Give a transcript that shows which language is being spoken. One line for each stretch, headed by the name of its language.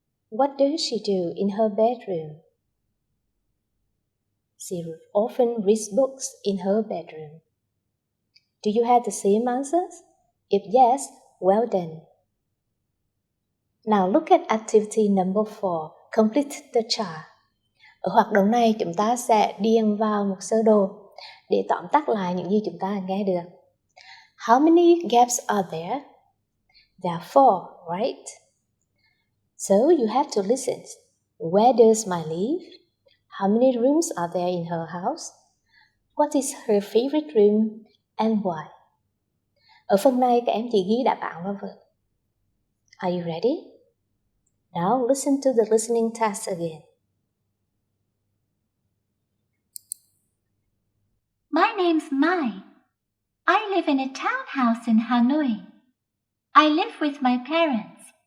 English: What does she do in her bedroom? She often reads books in her bedroom. Do you have the same answers? If yes, well done. Now look at activity number 4, complete the chart.
Vietnamese: Ở hoạt động này chúng ta sẽ điền vào một sơ đồ để tóm tắt lại những gì chúng ta nghe được.
English: How many gaps are there? There are 4, right? So you have to listen. Where does Mai live? How many rooms are there in her house? What is her favorite room and why?
Vietnamese: Ở phần này các em chỉ ghi đáp án vào vở.
English: Are you ready? Now listen to the listening test again. My name's Mai. I live in a townhouse in Hanoi. I live with my parents.